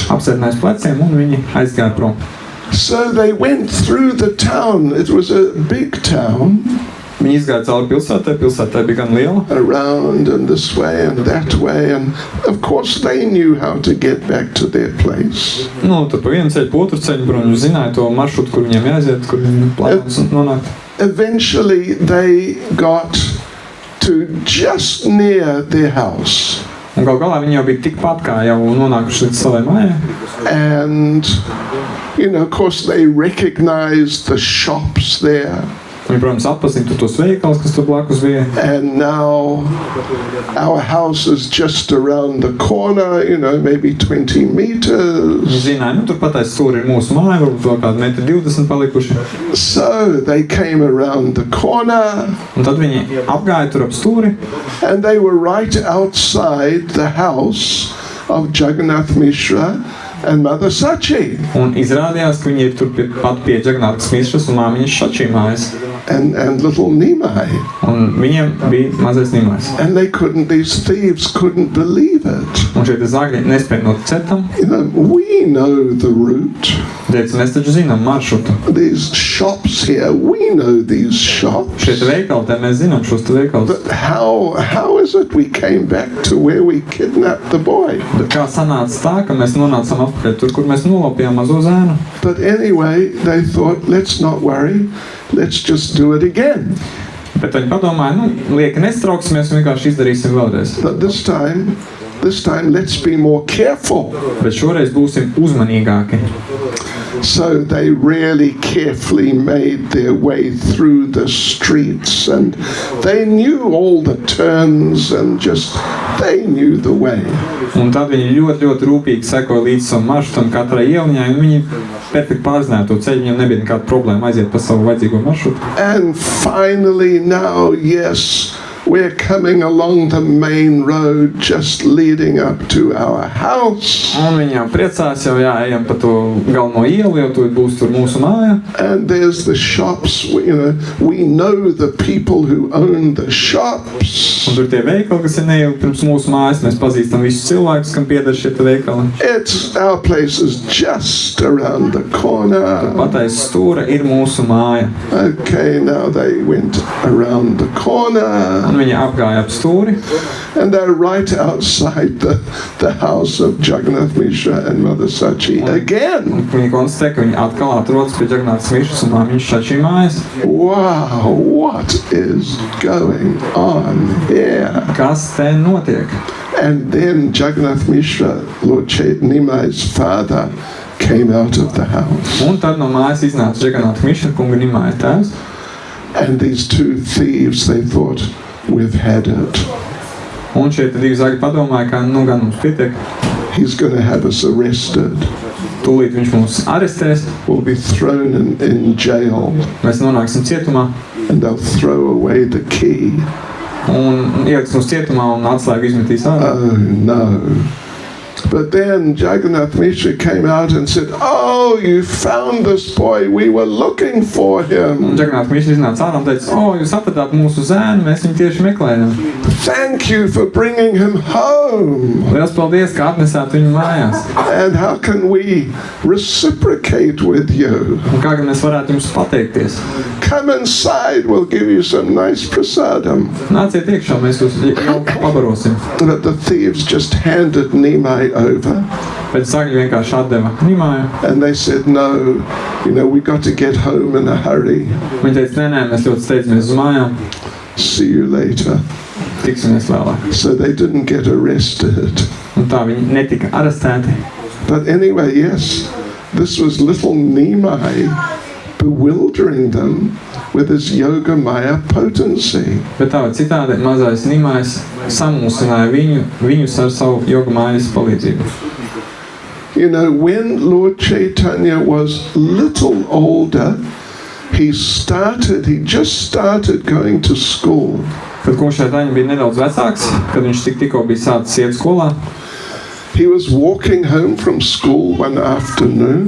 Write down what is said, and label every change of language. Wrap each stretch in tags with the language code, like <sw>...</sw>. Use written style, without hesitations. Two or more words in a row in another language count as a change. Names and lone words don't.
<lv>Apsēdinājās pleciem un viņi aizgāja prom.</lv> <en>So they went through the town. It was a big town.</en> <lv>Viņi izgāja cauri pilsētai bija gan liela.</lv> <en>around and this way and that way, and of course they knew how to get back to their place.</en> <lv>Nu, tur pa vienu ceļu, pa otru ceļu, protams, viņi zināja to maršrutu, kur viņiem jāiziet, kur viņi plānos nonākt.</lv> <en>Eventually they got to just near their house.</en> <lv>Un gal galā viņi jau bija tikpat kā jau nonākuši līdz savai mājai.</lv> <en>And, of course they recognized the shops there.</en> <lv>Viņi, protams, atpazītu tos veikals, kas tur blakus bija.</lv> <en>And now our house is just around the corner, maybe 20 meters.</en> <lv>Viņi zināja, turpat aiz stūri ir mūsu māja, varbūt vēl kādi 1,20 m palikuši.</lv> <en>So they came around the corner.</en> <lv>Un tad viņi apgāja tur ap stūri.</lv> <en>And they were right outside the house of Jagannath Mishra and Mother Sachi.</en> <lv>Un izrādījās, ka viņi ir tur pat pie Jagannathas Mishras un māmiņas Sači mājas.</lv> <en>And little Nimai.</en> <lv>Un viņiem bija mazais Nimais.</lv> <en>And these thieves couldn't believe it.</en> <lv>Un šie zāgļi nespēja noticēt tam.</lv> <en>We know the route.</en> <lv>Mēs taču zinām maršrutu.</lv> <en>These shops here, we know these shops.</en> <lv>Šie veikali, mēs zinām šos veikalus.</lv> <en>But how is it we came back to where we kidnapped the boy?</en> <lv>Bet kā sanāca tā, ka mēs nonācām atpakaļ tur, kur mēs nolaupījām mazo zēnu?</lv> <en>But anyway, they thought, let's not worry. Let's just do it again.</en> <lv>Bet viņi padomāja, lieki nestrauksimies, vienkārši izdarīsim vēlreiz.</lv> <en>But this time, let's be more careful.</en> <lv>Bet šoreiz būsim uzmanīgāki.</lv> <en>So they really carefully made their way through the streets, and they knew all the turns and they knew the way.</en> <lv>Un tad viņi ļoti rūpīgi sekoja līdz savam maršrutam katrai ieliņai, un viņi perfekti pārzināja to ceļu, viņiem nebija nekāda problēma aiziet pa savu vajadzīgo maršrutu.</lv> <en>And finally now, yes, we're coming along the main road just leading up to our house.</en> <lv>Un viņi jau priecās, ejam pa to galveno ielu, jau tur būs tur mūsu māja.</lv> <en>And there's the shops, we know the people who own the shops.</en> <lv>Un tur tie veikali, kas ir neilgi pirms mūsu mājas, mēs pazīstam visus cilvēkus, kam pieder šie veikali.</lv> <en>Our place is just around the corner.</en> <lv>Pat aiz stūra ir mūsu māja.</lv> <en>Okay, now they went around the corner.</en> <lv>Un viņi apgāja ap stūri.</lv> <en>And they're right outside the house of Jagannath Mishra and Mother Sachi again.</en> <lv>Viņi konstatē, ka viņi atkal atrodas pie Jagannathas Mishras un māmiņas Sači mājas.</lv> <en>Wow, what is going on here?</en> <lv>Kas te notiek?</lv> <en>And then Jagannath Mishra, Lord Nimai's father, came out of the house.</en> <lv>Un tad no mājas iznāca Jagannath Mishra kunga Nimai tēvs.</lv> <en>And these two thieves, they thought, we've had it.</en> <lv>Un šie divi zāgļi padomāja, ka gan mums pietiek.</lv> <en>He's going to have us arrested.</en> <lv>Tūlīt viņš mūs arestēs.</lv> <en>We'll be thrown in jail.</en> <lv>Mēs nonāksim cietumā.</lv> <en>And they'll throw away the key.</en> <lv>Un ieliks mūs cietumā un atslēgu izmetīs ārā.</lv> <en>Oh no. But then Jagannath Mishra came out and said, "Oh, you found this boy. We were looking for him."</en> <lv>Un Jagannath Mishra iznāca ārā un teica, jūs atradāt mūsu zēnu, mēs viņu tieši meklējam.</lv> <en>Thank you for bringing him home.</en> <lv>Liels paldies, ka atnesāt viņu mājās.</lv> <en>And how can we reciprocate with you?</en> <lv>Un kā mēs varētu jums pateikties?</lv> <en>Come inside, we'll give you some nice prasadam.</en> <lv>Nāciet iekšā, mēs jūs jau pabarosim.</lv> <en>But the thieves just handed Nimai over.</en> <lv>Bet zāgļi vienkārši atdeva Nimai.</lv> <en>And they said, no, we got to get home in a hurry.</en> <lv>Viņi teica, nē, mēs ļoti steidzamies uz mājām.</lv> <en>See you later.</en> <lv>Tiksimies vēlāk.</lv> <en>So they didn't get arrested.</en> <lv>Un tā viņi netika arestēti.</lv> <en>But anyway, yes, this was little Nimai bewildering them with his Yoga Maya potency.</en> <lv>Bet tā vai citādi mazais Nimais samulsināja viņus ar savu Yoga Majas palīdzību.</lv> <en>When Lord Chaitanya was little older, he just started going to school.</en> <lv>Kad kungs Chaitanya bija nedaudz vecāks, kad viņš tikko bija sācis iet skolā.</lv> <en>He was walking home from school one afternoon.</en>